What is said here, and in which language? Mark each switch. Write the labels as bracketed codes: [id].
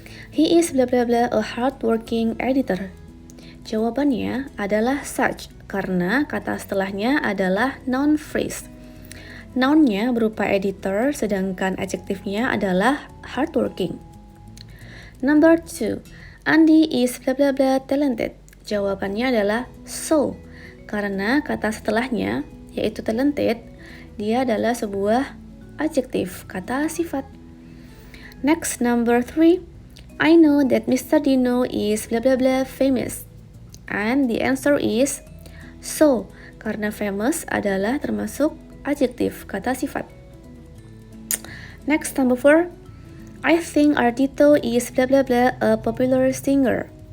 [en] He is bla bla bla a hardworking editor. [id] Jawabannya adalah such, karena kata setelahnya adalah noun phrase. Nounnya berupa editor, sedangkan adjektifnya adalah hardworking. [en] Number 2, Andy is bla bla bla talented. [id] Jawabannya adalah so, karena kata setelahnya, yaitu talented, dia adalah sebuah adjektif, kata sifat. [en] Next, number 3, I know that Mr. Dino is bla bla bla famous. And the answer is so, [id] karena famous adalah termasuk adjektif, kata sifat. [en] Next, number 4, I think Ardhito is bla bla bla a popular singer.